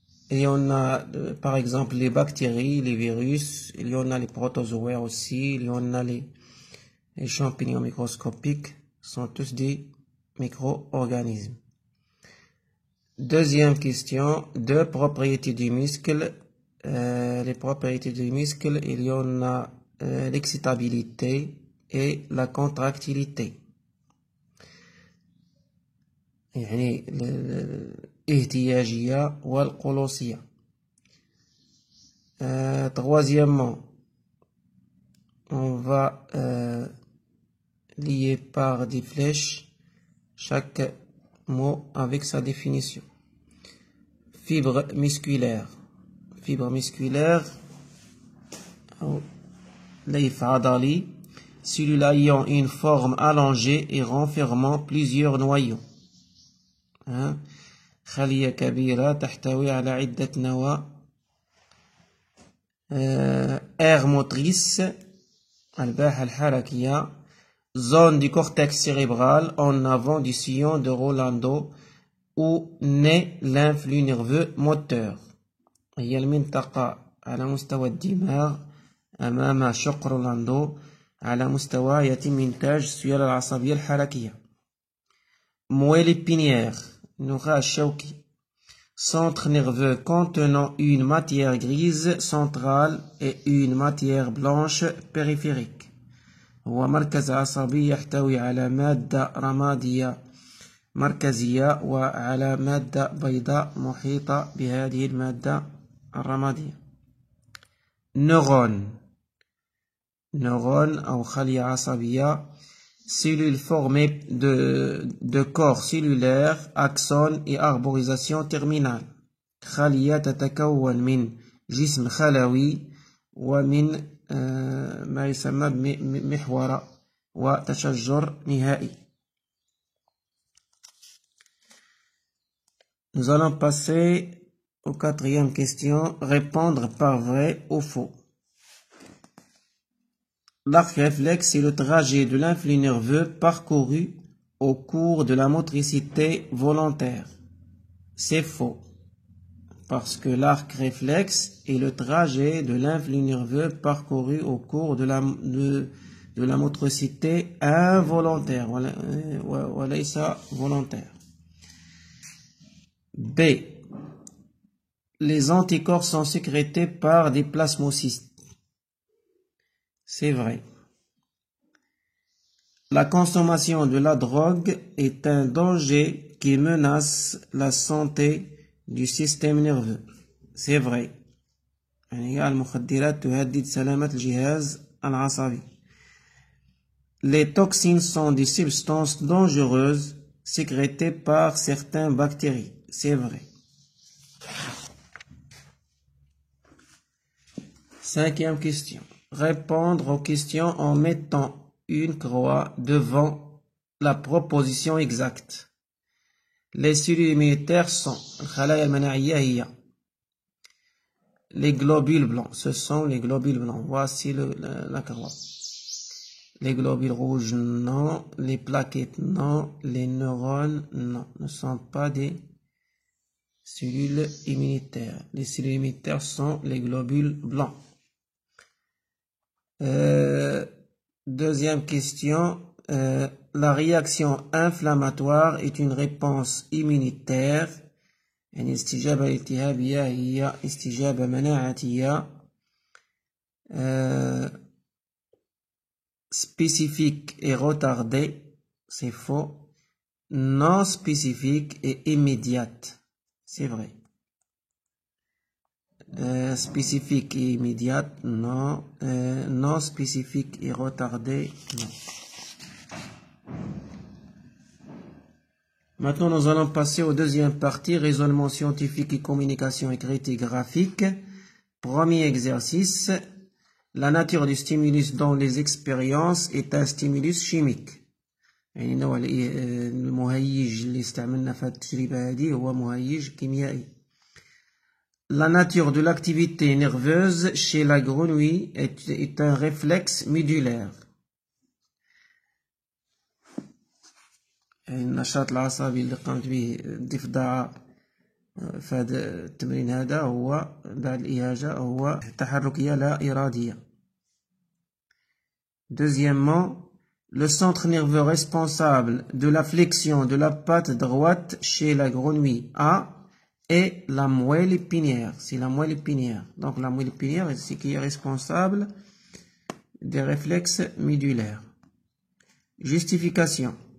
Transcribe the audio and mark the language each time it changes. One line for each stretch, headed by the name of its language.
French: Et on a, par exemple, les bactéries, les virus, il y en a les protozoaires aussi, il y en a les champignons microscopiques, sont tous des micro-organismes. Deuxième question, deux propriétés du muscle. Les propriétés du muscle, il y en a l'excitabilité et la contractilité.
Arabic: يعني الاهتياجية والقلوصية.
French: Troisièmement, on va lier par des flèches chaque mot avec sa définition. Fibre musculaire. Fibre musculaire, lymphe adali, cellule ayant une forme allongée et renfermant plusieurs noyaux.
Arabic: خلية كبيرة تحتوي على عدة نواة.
French: aire motrice,
Arabic: الباحة الحركية.
French: Zone du cortex cérébral en avant du sillon de Rolando où naît l'influx nerveux moteur.
Arabic: هي المنطقة على مستوى الدماغ أمام شق رولاندو على مستوى يتم إنتاج السيالة العصبية الحركية.
French: Moelle épinière,
Arabic: النخاع الشوكي.
French: Centre nerveux contenant une matière grise centrale et une matière blanche périphérique.
Arabic: هو مركز عصبي يحتوي على مادة رمادية مركزية وعلى مادة بيضاء محيطة بهذه المادة الرمادية. نيرون، نيرون أو خلية عصبية.
French: Cellule formée de corps cellulaires, axone et arborisation terminale.
Arabic: خلية تتكون من جسم خلوي ومن ما يسمى بمحور وتشجر نهائي.
French: Nous allons passer aux quatrième question, répondre par vrai ou faux. L'arc réflexe est le trajet de l'influx nerveux parcouru au cours de la motricité volontaire. C'est faux. Parce que l'arc réflexe est le trajet de l'influx nerveux parcouru au cours de la motricité involontaire,
Arabic: وليس
French: volontaire. B. Les anticorps sont sécrétés par des plasmocystes. C'est vrai. La consommation de la drogue est un danger qui menace la santé du système nerveux. C'est vrai.
Arabic: يعني المخدرات تهدد سلامة الجهاز العصبي.
French: Les toxines sont des substances dangereuses sécrétées par certaines bactéries. C'est vrai. Cinquième question. Répondre aux questions en mettant une croix devant la proposition exacte. Les cellules immunitaires sont
Arabic: الخلايا المناعية هي
French: les globules blancs. Ce sont les globules blancs. Voici la courbe. Les globules rouges, non. Les plaquettes, non. Les neurones, non. Ne sont pas des cellules immunitaires. Les cellules immunitaires sont les globules blancs. Deuxième question. La réaction inflammatoire est une réponse immunitaire.
Arabic: يعني الاستجابة الالتهابية هي استجابة مناعتية
French: spécifique et retardée, c'est faux. Non spécifique et immédiate, c'est vrai. Spécifique et immédiate, non. Non spécifique et retardée, non. Maintenant, nous allons passer aux deuxième partie, raisonnement scientifique et communication écrite et graphique. Premier exercice, la nature du stimulus dans les expériences est un stimulus chimique.
Arabic: يعني نوع المهيج اللي استعملنا في التجربة هذه هو مهيج كيميائي.
French: La nature de l'activité nerveuse chez la grenouille est un réflexe médulaire.
Arabic: النشاط العصبي اللي قامت به الضفدعة في هذا التمرين هذا هو بعد الإهاجة هو تحركية لا إرادية.
French: Deuxièmement, le centre nerveux responsable de la flexion de la patte droite chez la grenouille A est la moelle épinière. C'est la moelle épinière. Donc la moelle épinière, c'est qui est responsable des réflexes médulaires. Justification.